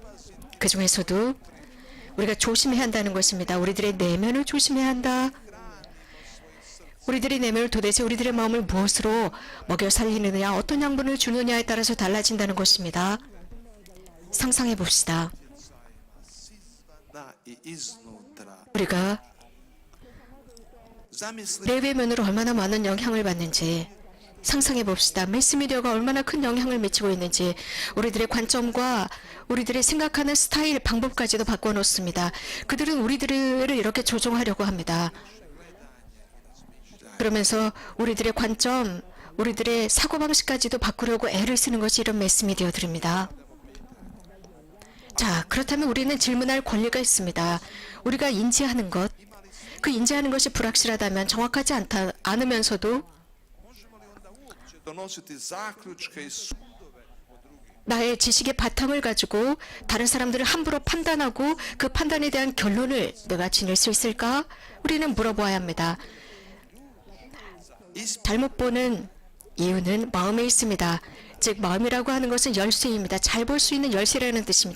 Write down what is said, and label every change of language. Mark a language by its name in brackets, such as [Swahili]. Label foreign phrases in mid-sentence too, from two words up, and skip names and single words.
[Korean] 그 중에서도 우리가 조심해야 한다는 것입니다. 우리들의 내면을 조심해야 한다. 우리들의 내면을 도대체 우리들의 마음을 무엇으로 먹여 살리느냐, 어떤 양분을 주느냐에 따라서 달라진다는 것입니다. 상상해 봅시다. [Croatian] Da i iznutra. [Korean] 우리가 [Croatian] Zamisli [Korean] 내 외면으로 얼마나 많은 영향을 받는지 상상해 봅시다. 매스미디어가 얼마나 큰 영향을 미치고 있는지 우리들의 관점과 우리들의 생각하는 스타일, 방법까지도 바꿔놓습니다. 그들은 우리들을 이렇게 조종하려고 합니다. 그러면서 우리들의 관점, 우리들의 사고방식까지도 바꾸려고 애를 쓰는 것이 이런 매스미디어들입니다. 자, 그렇다면 우리는 질문할 권리가 있습니다. 우리가 인지하는 것, 그 인지하는 것이 불확실하다면 정확하지 않으면서도 [Croatian] donositi zaključke i sudove. [Korean] 나의 지식의 바탕을 가지고 다른 사람들을 함부로 판단하고 그 판단에 대한 결론을 내가 지닐 수 있을까? 우리는 물어보아야 합니다. 잘못 보는 이유는 마음에 있습니다. 즉 마음이라고 하는 것은 열쇠입니다. 잘 볼 수 있는 열쇠라는 뜻입니다.